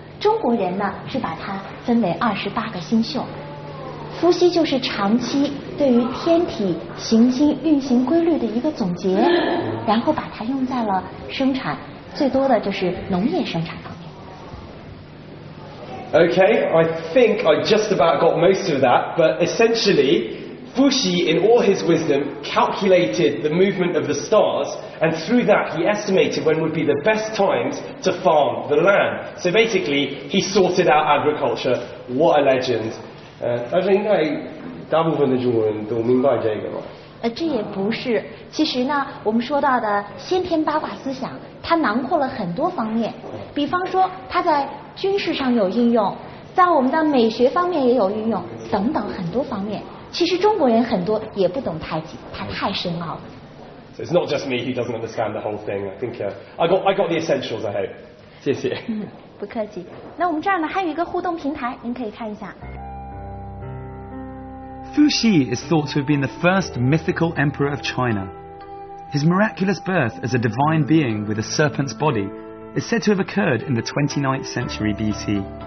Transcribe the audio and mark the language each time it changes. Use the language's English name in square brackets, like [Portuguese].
[Chinese] 中国人呢是把它分为28个星宿，伏羲就是长期对于天体行星运行规律的一个总结，然后把它用在了生产，最多的就是农业生产方面。 [English] Okay, I think I just about got most of that, but essentially, Fuxi, in all his wisdom, calculated the movement of the stars, and through that he estimated when would be the best times to farm the land. So basically, he sorted out agriculture. What a legend. [Chinese] 但是应该大部分的中国人都明白这个吧？这也不是。其实呢，我们说到的先天八卦思想，它囊括了很多方面。比方说，它在军事上有应用，在我们的美学方面也有运用，等等很多方面。其实中国人很多也不懂太极，它太深奥了。 [English] So it's not just me who doesn't understand the whole thing. I think I got the essentials. I hope. [Chinese] 谢谢。不客气。那我们这儿呢还有一个互动平台，您可以看一下。 [English] Fuxi is thought to have been the first mythical emperor of China. His miraculous birth as a divine being with a serpent's body is said to have occurred in the 29th century BC.